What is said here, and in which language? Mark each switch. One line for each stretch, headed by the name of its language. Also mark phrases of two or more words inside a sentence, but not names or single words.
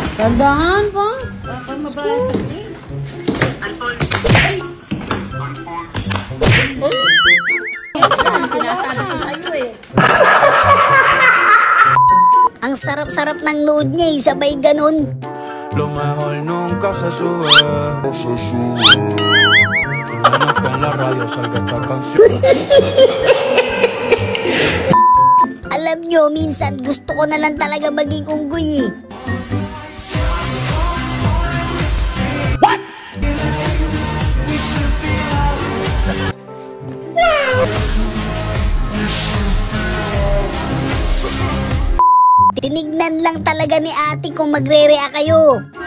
Filipino: Tandahan pa. Baka mabasa niya. Alphonse. Sinasabi ko sa'yo eh. Ang sarap-sarap ng load niya, sabay ganun.
Spanish: Lo mejor nunca se sube. Menos que en la radio salga esta canción.
Filipino: Alam nyo, minsan gusto ko na lang talaga maging unggoy.
English: What?
Filipino: Tinignan lang talaga ni ate kung magre-react kayo.